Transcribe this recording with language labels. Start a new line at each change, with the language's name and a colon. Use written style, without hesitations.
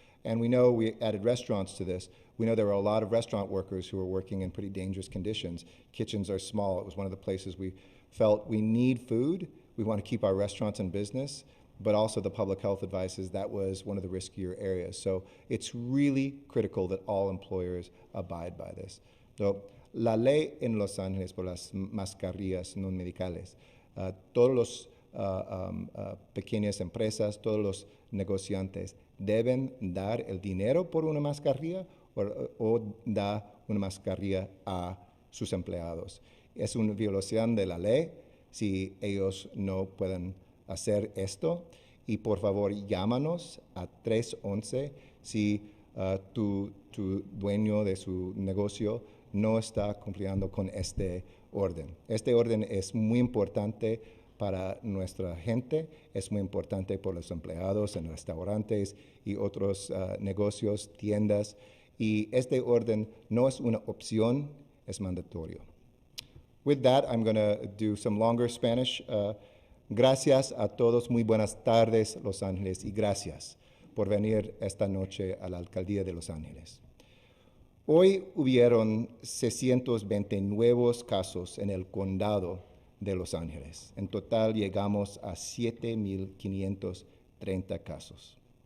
English: And we know we added restaurants to this. We know there were a lot of restaurant workers who are working in pretty dangerous conditions. Kitchens are small. It was one of the places we felt we need food. We want to keep our restaurants in business, but also the public health advice is that was one of the riskier areas. So it's really critical that all employers abide by this.
Spanish: So, la ley en Los Ángeles por las mascarillas no medicales. Todos los pequeñas empresas, todos los negociantes deben dar el dinero por una mascarilla o dar una mascarilla a sus empleados. Es una violación de la ley si ellos no pueden hacer esto. Y por favor, llámanos a 311 si tu dueño de su negocio no está cumpliendo con este orden. Este orden es muy importante para nuestra gente, es muy importante por los empleados en restaurantes y otros negocios, tiendas, y este orden no es una opción, es mandatorio.
English: With that, I'm going to do some longer Spanish.
Spanish: Gracias a todos, muy buenas tardes, Los Ángeles, y gracias por venir esta noche a la Alcaldía de Los Ángeles. Hoy hubieron 620 nuevos casos en el condado de Los Ángeles. En total llegamos a 7,530 casos.